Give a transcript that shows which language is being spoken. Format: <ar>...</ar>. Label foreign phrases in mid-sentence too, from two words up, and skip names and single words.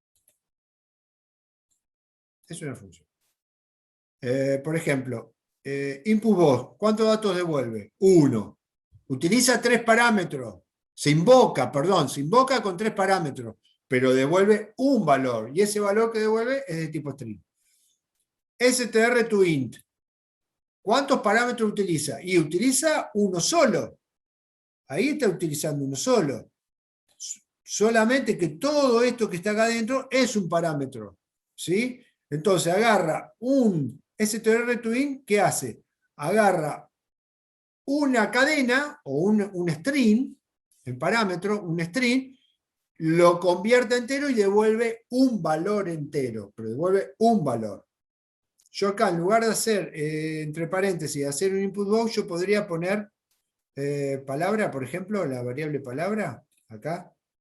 <es>Es una función. Por ejemplo, input-box, ¿cuántos datos devuelve? 1. Utiliza 3 parámetros. Se invoca con 3 parámetros, pero devuelve un valor, y ese valor que devuelve es de tipo string. str to int, ¿cuántos parámetros utiliza? Y utiliza uno solo. Ahí está utilizando uno solo. Solamente que todo esto que está acá adentro es un parámetro. ¿Sí? Entonces agarra un str to int, ¿qué hace? Agarra una cadena o un string, el parámetro, un string, lo convierte a entero y devuelve un valor entero, pero devuelve un valor. Yo acá, en lugar de hacer, entre paréntesis, hacer un input box, yo podría poner palabra, por ejemplo, la variable palabra, acá.</es>